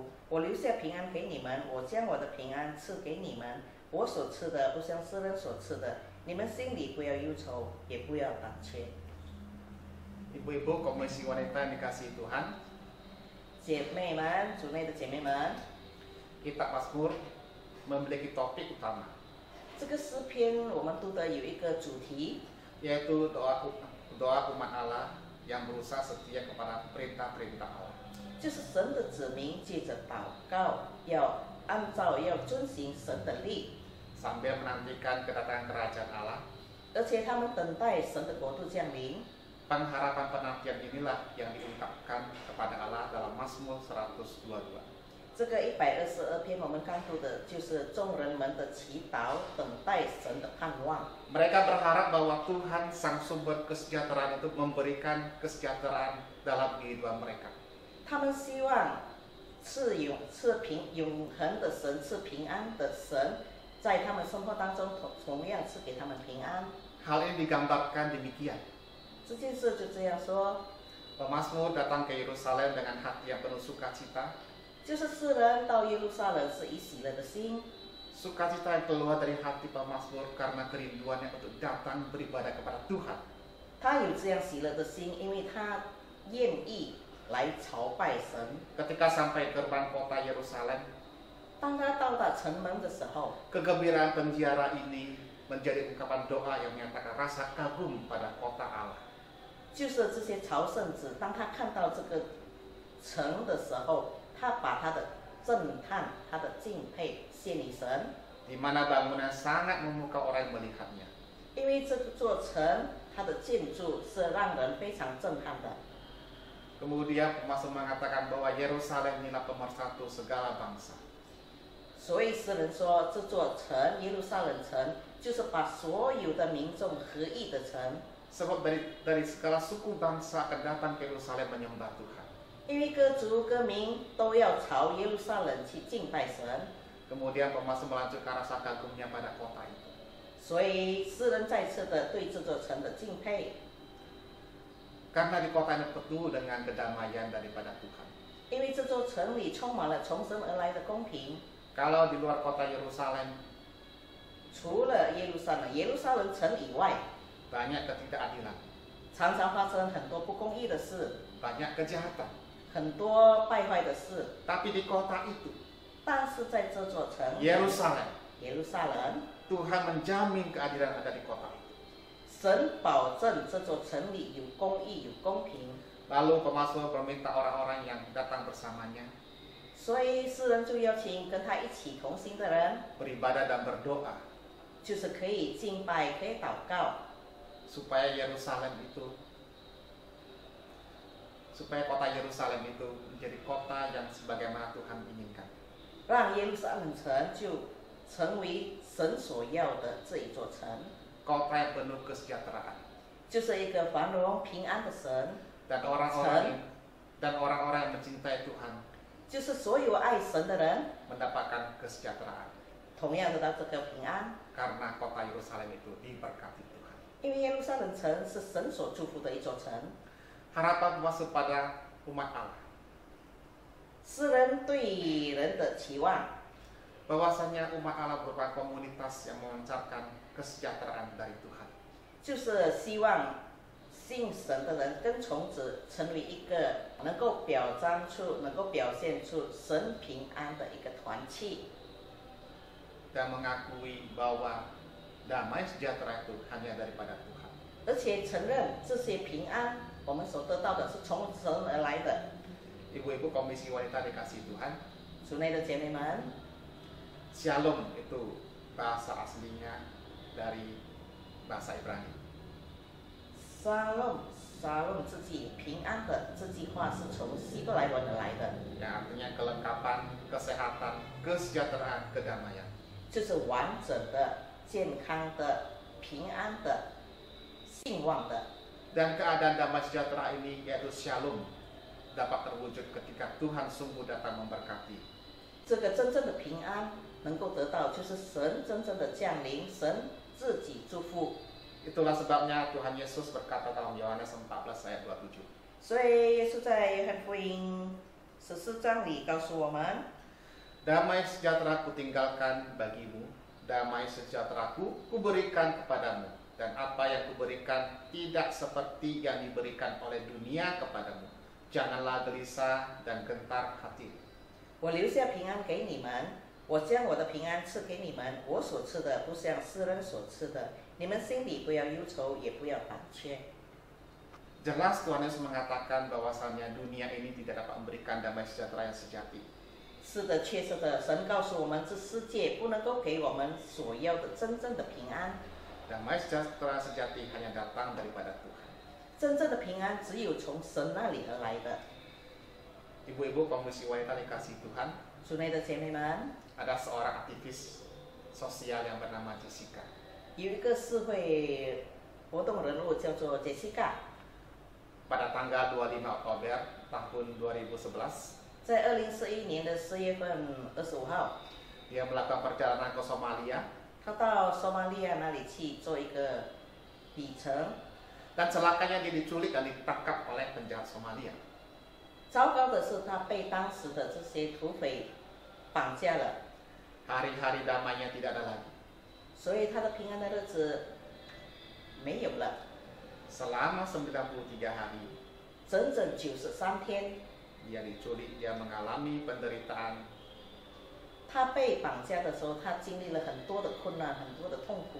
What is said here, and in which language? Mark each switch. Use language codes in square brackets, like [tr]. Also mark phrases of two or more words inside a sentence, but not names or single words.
[zh] 我留下平安给你们，我将我的平安赐给你们。我所赐的不像世人所赐的，你们心里不要忧愁，也不要胆怯。 [id] Ibu-ibu Komisi Wanita yang dikasihi Tuhan, [zh] 姐妹们，主内的姐妹们， [id] Kitab Mazmur memiliki topik utama, [zh] 这个诗篇我们读的有一个主题， [id] yaitu doa umat Allah yang berusaha setia kepada perintah-perintah Allah. [zh] 就是神的子民借着祷告，要遵行神的律， [id] sambil menantikan kedatangan kerajaan Allah. [zh] 而且他们等待神的国度降临。 [id] Pengharapan penantian inilah yang diungkapkan kepada Allah dalam Mazmur 122. [zh] 这个122篇我们刚读的就是众人们的祈祷，等待神的盼望。 [id] Mereka berharap bahwa Tuhan sang sumber kesejahteraan itu memberikan kesejahteraan dalam kehidupan mereka. [zh] 他们希望永恒的神，赐平安的神，在他们生活当中同样赐给他们平安。 [id] Hal ini digambarkan demikian. [zh] 这件事就这样说， [id] Pemazmur datang ke Yerusalem dengan hati yang penuh sukacita. [zh] 就是世人到耶路撒冷是以喜乐的心， [id] Sukacita yang keluar dari hati pemazmur karena kerinduannya untuk datang beribadah kepada Tuhan. [zh] 他有这样喜乐的心，因为他愿意来朝拜神。 [id] Ketika sampai gerbang kota Yerusalem, [zh] 当他到达城门的时候， [id] kegembiraan penjara ini menjadi ungkapan doa yang menyatakan rasa kagum pada kota Allah. [zh] 就是这些朝圣者，当他看到这个城的时候，他把他的震撼、他的敬佩献给神， [id] Di mana bangunan sangat memukau orang yang melihatnya. [zh] 因为这座城它的建筑是让人非常震撼的。 [id] Kemudian pemazmur mengatakan bahwa Yerusalem inilah pemersatu segala bangsa. [zh] 所以诗人说，这座城耶路撒冷城就是把所有的民众合一的城。 [id] Sebab dari segala suku bangsa akan datang ke Yerusalem menyembah Tuhan. [zh] 因为各族各民都要朝耶路撒冷去敬拜神， [id] Kemudian pemazmur melanjutkan rasa kagumnya pada kota itu. [zh] 所以诗人再次的对这座城的敬佩， [id] Karena di kota ini penuh dengan kedamaian daripada Tuhan. [zh] 因为这座城里充满了从神而来的公平。 [id] Kalau di luar kota Yerusalem [zh] 除了耶路撒冷城以外， [id] banyak ketidakadilan, [zh] 常常发生很多不公义的事， [id] banyak kejahatan. [zh] 很多败坏的事。 [id] Tapi di kota itu, [zh] 但是在这座城 [id] Yerusalem, [zh] 耶路撒冷， [id] Tuhan menjamin keadilan ada di kota itu. [zh] 神保证这座城里有公义、有公平。 [id] Lalu pemazmur meminta orang-orang yang datang bersamanya [zh] 所以诗人就邀请跟他一起同行的人， [id] beribadah dan berdoa [zh] 就是可以敬拜、可以祷告， [id] supaya kota Yerusalem itu menjadi kota yang sebagaimana Tuhan inginkan. [zh] 让耶路撒冷城就成为神所要的这一座城， [id] Kota yang penuh kesejahteraan [zh] 就是一个繁荣平安的神， [id] dan orang-orang yang mencintai Tuhan [zh] 就是所有爱神的人 [id] mendapatkan kesejahteraan [zh] 同样得到这个平安， [id] karena kota Yerusalem itu diberkati Tuhan. [zh] 因为耶路撒冷城是神所祝福的一座城。 [id] Harapan masuk pada umat Allah [zh] 诗人对人的期望， [id] bahwasanya umat Allah merupakan komunitas yang memancarkan kesejahteraan dari Tuhan. [zh] 就是希望信神的人跟从者成为一个能够表现出神平安的一个团契。 [id] dan mengakui bahwa damai sejahtera itu hanya daripada Tuhan. [zh] 而且承认这些平安我们所得到的是从神而来的。 [id] Ibu-ibu komisi wanita dikasih Tuhan, [zh] 主内的姐妹们， [id] Shalom itu bahasa aslinya dari bahasa Ibrani. [zh] Shalom Shalom 这句平安的这句话是从希伯来文而来的， [id] Yang artinya kelengkapan, kesehatan, kesejahteraan, kedamaian. [zh] 就是完整的、健康的、平安的、兴旺的。 [id] Dan keadaan damai sejahtera ini yaitu Shalom dapat terwujud ketika Tuhan sungguh datang memberkati. [zh] 这个真正的平安能够得到，就是神真正的降临，神自己祝福。 [id] Itulah sebabnya Tuhan Yesus berkata dalam Yohanes 14 ayat 27. [zh] 所以耶稣在约翰福音14章里告诉我们， [id] Damai sejahtera kutinggalkan bagimu, damai sejahteraku kuberikan kepadamu, dan apa yang kuberikan tidak seperti yang diberikan oleh dunia kepadamu. Janganlah gelisah dan gentar hati. [zh] 我留下平安给你们，我将我的平安赐给你们，我所赐的不像世人所赐的，你们心里不要忧愁，也不要胆怯。 [id] Jelas Tuhan Yesus mengatakan bahwasannya dunia ini tidak dapat memberikan damai sejahtera yang sejati. [zh] 是的，确实的，神告诉我们，这世界不能够给我们所要的真正的平安。 [id] Damai sejahtera sejati hanya datang daripada Tuhan. [zh] 真正的平安只有从神那里而来的。 [id] Ibu-ibu komisi wanita dikasih Tuhan, [zh] 主内的姐妹们， [id] ada seorang aktivis sosial yang bernama Jessica. [zh] 有一个社会活动人物叫做杰西卡， [id] Pada tanggal 25 Oktober tahun 2011, [zh] 在2011年的4月份25号， [id] dia melakukan perjalanan ke Somalia [zh] 他到索马利亚那里去做一个旅程。 [id] dan celakanya dia diculik dan ditangkap oleh penjahat Somalia. [zh] 糟糕的是，他被当时的这些土匪绑架了， [id] Hari-hari damainya tidak ada lagi. [zh] 所以他的平安的日子没有了。 [id] Selama 93 hari [zh] 整整93天， [id] dia diculik, dia mengalami penderitaan, [zh] 他被绑架的时候，他经历了很多的困难，很多的痛苦，